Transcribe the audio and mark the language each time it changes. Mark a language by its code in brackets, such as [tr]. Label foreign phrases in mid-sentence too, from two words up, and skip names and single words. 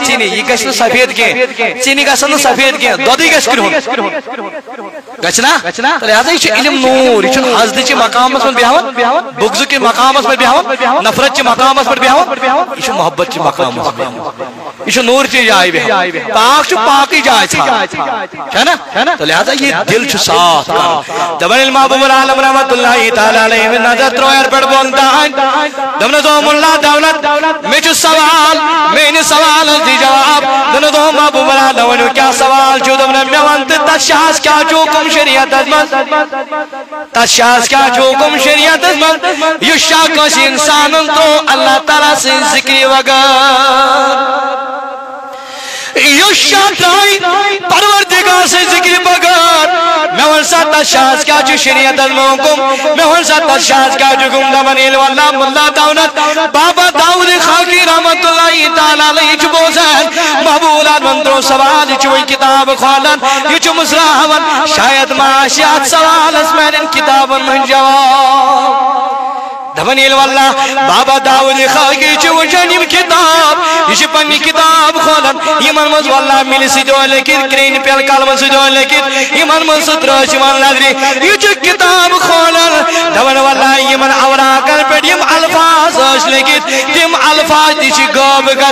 [ks] ژیٖنہِ یہِ گژھِ نہٕ سفید کینٛہہ ژیٖنہِ گژھن نہٕ سفید کینٛہہ دۄدٕے گژھِ کرٛہُن گژھِ نا لہذا یہ چھُ علم نور یہ چھُنہٕ حسدٕچہِ مقامس منٛز بیٚہوان بغضٕکہِ مقامس پٮ۪ٹھ بیٚہوان نفرتچہِ مقامس پٮ۪ٹھ بیٚہوان یہ چھُ محبتچہِ مقامس پٮ۪ٹھ بیٚہوان یہ چھُ نورچہِ جایہِ بیٚہوان پاک چھُ پاکٕے جاے ژھانڈان ہے نا تو لہذا یہ دل چھُ صاف کران دپان ییٚلہِ محبوب العالم [ar] رحمۃ اللہ تعالیٰ علیہ [ks] نظر ترٛوو ہیٚرِ پٮ۪ٹھ بۄن تانۍ دپنس او مُلا دولت مےٚ چھُ سوال میٲنِس سوالس دی جواب دپنس او محبوب العالم ؤنِو کیٛاہ سوال چھُ دوٚپنس مےٚ وَن تہٕ تتھ شاہس کیٛاہ چھُ حُکم شریعتس منٛز تتھ شاہس کیٛاہ چھُ حُکم شریعتس منٛز یُس شاہ کٲنٛسہِ انسانن ترٛوو اللہ تعالیٰ سٕنٛدِ ذِکرِ بغٲر یُس شاہ ترٛایہِ پروردگار سٕنٛدِ ذِکرِ بغٲر مےٚ وَن سا تتھ شاہس کیٛاہ چھُ شریعتس منٛز حُکم مےٚ وَن سا تتھ شاہس کیٛاہ چھُ حُکم دپان ییٚلہِ واللہ مُلا دولت بابا داؤد خاکی [ar] رحمۃ اللہ تعالیٰ علیہ [ks] چھُ بوزان محبوب العالمن ترٛوو سوال یہِ چھُ وۄنۍ کِتاب کھولان یہِ چھُ مُژراوان شاید ما آسہِ اتھ سوالس میانٮ۪ن کِتابن منٛز جواب دپان ییٚلہِ واللہ بابا داؤد خاکی چھُ وٕچھان یِم کِتاب یہ چھُ پننہِ کِتاب کھولان یِمن منٛز واللہ مِلہِ سۭتۍ اوس لیکھِتھ کرٛیٚہنہِ پٮ۪ل قلمہٕ سۭتۍ اوس لیکھِتھ یِمن منٛز سُہ ترٛٲوٕس یِوان نظرِ یہِ چھُ کِتاب کھولان دپان واللہ یِمن اوراقن پٮ۪ٹھ یِم الفاظ ٲسۍ لیکھِتھ تِم الفاظ تہِ چھِ غٲب